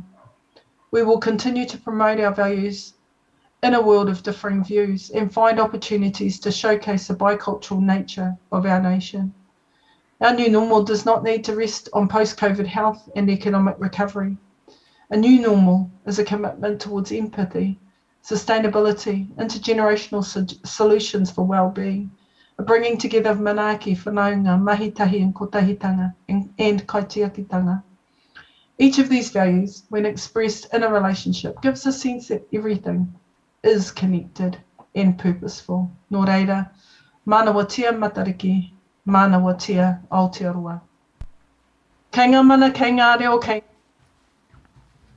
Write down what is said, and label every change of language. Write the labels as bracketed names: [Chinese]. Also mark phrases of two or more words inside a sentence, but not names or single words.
[English] We will continue to promote our values in a world of differing views and find opportunities to showcase the bicultural nature of our nation. Our new normal does not need to rest on post-COVID health and economic recovery. A new normal is a commitment towards empathy, sustainability, intergenerational solutions for well-being, a bringing together of [Māori] manaaki, whanaunga, mahitahi [English] and kotahitanga, and kaitiakitanga. Each of these values, when expressed in a relationship, gives a sense that everything is connected and purposeful. [Māori] Nō reira, mana watia matariki, mana watia Aotearoa. Kei ngā mana, kei ngā reo, kei